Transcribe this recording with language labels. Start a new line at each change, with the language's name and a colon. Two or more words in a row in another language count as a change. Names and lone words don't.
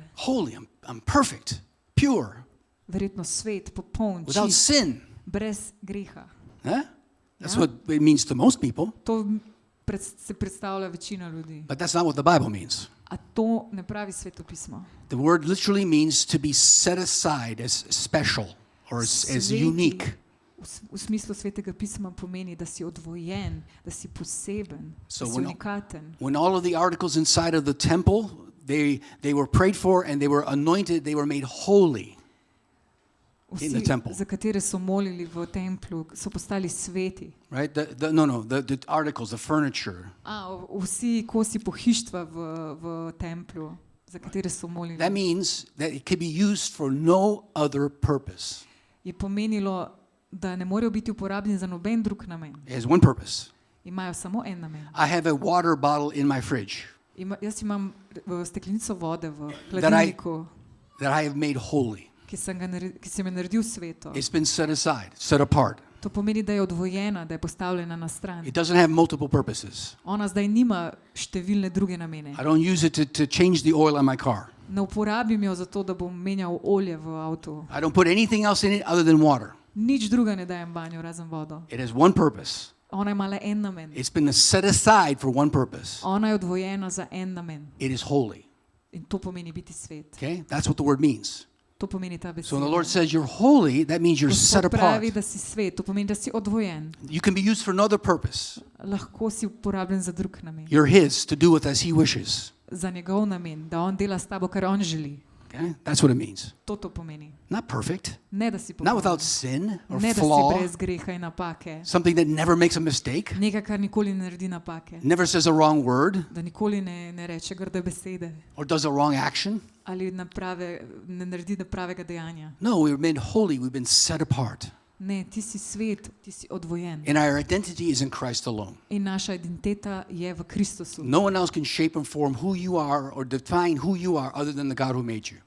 English: Holy, I'm perfect, pure,
Slovenian: Verjetno svet, popoln,
English: without
Slovenian: čist,
English: sin.
Slovenian: brez greha.
English: Huh? That's Yeah. what it means to most people,
Slovenian: To se predstavlja večina ljudi.
English: but that's not what the Bible means.
Slovenian: A to ne pravi Svetopismo.
English: The word literally means to be set aside as special or as
Slovenian: Sveti
English: unique.
Slovenian: v smislu Svetega pisma pomeni, da si odvojen, da si poseben,
English: So
Slovenian: da si unikaten.
English: When all of the articles inside of the temple, they were prayed for and they were anointed, they were made holy. in the
Slovenian: Vsi,
English: temple.
Slovenian: za katere so molili v templju, so postali sveti.
English: Right? The articles, the furniture.
Slovenian: Vsi kosi pohištva v templju, za katere so molili.
English: That means that it can be used for no other purpose.
Slovenian: Je pomenilo, da ne morejo biti uporabljeni za noben drug namen.
English: It has one purpose.
Slovenian: Imajo samo en namen.
English: I have a water bottle in my fridge
Slovenian: Jaz imam steklenico vode v hladilniku,
English: that I have made holy.
Slovenian: ki sem jo naredil sveto.
English: It's been set aside, set apart.
Slovenian: To pomeni, da je odvojena, da je postavljena na stran.
English: It doesn't have multiple purposes.
Slovenian: Ona zdaj nima številne druge namene.
English: I don't use it to change the oil on my car.
Slovenian: Ne uporabim jo zato, da bom menjal olje v avtu.
English: I don't put anything else in it other than water.
Slovenian: Nič druga ne dajem banjo, razen vodo.
English: It has one purpose.
Slovenian: Ona ima le en namen.
English: It's been set aside for one purpose.
Slovenian: Ona je odvojena za en namen.
English: It is holy.
Slovenian: In to pomeni biti svet.
English: Okay? That's what the word means.
Slovenian: To pomeni ta
English: So when the
Slovenian: beseda.
English: Lord says you're holy, that means you're set
Slovenian: Gospod
English: apart.
Slovenian: pravi, da si svet. To pomeni, da si odvojen.
English: You can be used for another purpose.
Slovenian: Lahko si uporabljen za drug namen.
English: You're His to do with as He wishes.
Slovenian: Za njegov namen, da on dela s tabo, kar on želi.
English: Okay? That's what it means.
Slovenian: To pomeni.
English: Not perfect,
Slovenian: Ne, da si
English: not without
Slovenian: popoln.
English: sin or
Slovenian: Ne, da si
English: flaw,
Slovenian: brez greha in napake.
English: something that never makes a mistake,
Slovenian: Nekaj, kar nikoli ne naredi napake.
English: never says a wrong word,
Slovenian: Da nikoli ne reče grde besede.
English: or does a wrong action.
Slovenian: Ali ne naredi pravega dejanja.
English: No, we've been holy, we've been set apart.
Slovenian: Ne, ti si svet, ti si odvojen.
English: And our identity is in Christ alone.
Slovenian: In naša identiteta je v Kristusu.
English: No one else can shape and form who you are or define who you are other than the God who made you.